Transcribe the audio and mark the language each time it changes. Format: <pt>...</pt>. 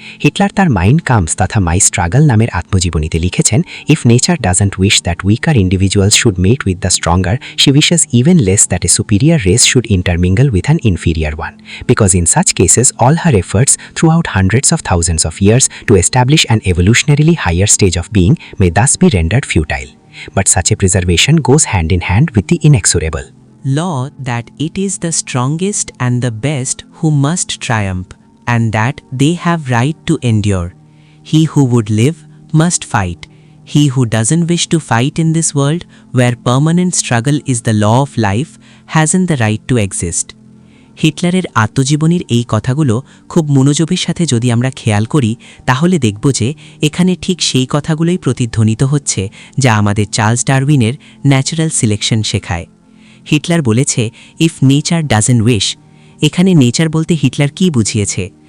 <bn>Hitler তার mind comes তথা মাই struggle নামের আত্মজীবনীতে লিখেছেন,</bn> <en>If nature doesn't wish that weaker individuals should mate with the stronger, she wishes even less that a superior race should intermingle with an inferior one, because in such cases all her efforts throughout hundreds of thousands of years to establish an evolutionarily higher stage of being may thus be rendered futile. But such a preservation goes hand in hand with the inexorable law that it is the strongest and the best who must triumph, and that they have right to endure. He who would live must fight. He who doesn't wish to fight in this world, where permanent struggle is the law of life, hasn't the right to exist.</en> <bn>হিটলারের আত্মজীবনীর এই কথাগুলো খুব মনোযোগের সাথে যদি আমরা খেয়াল করি তাহলে দেখব যে এখানে ঠিক সেই কথাগুলোই প্রতিধ্বনিত হচ্ছে যা আমাদের চার্লস ডারউইনের ন্যাচারাল সিলেকশন শেখায়। হিটলার বলেছে,</bn> <en>If nature doesn't wish.</en> <bn>এখানে নেচার বলতে হিটলার কি বুঝিয়েছে?</bn>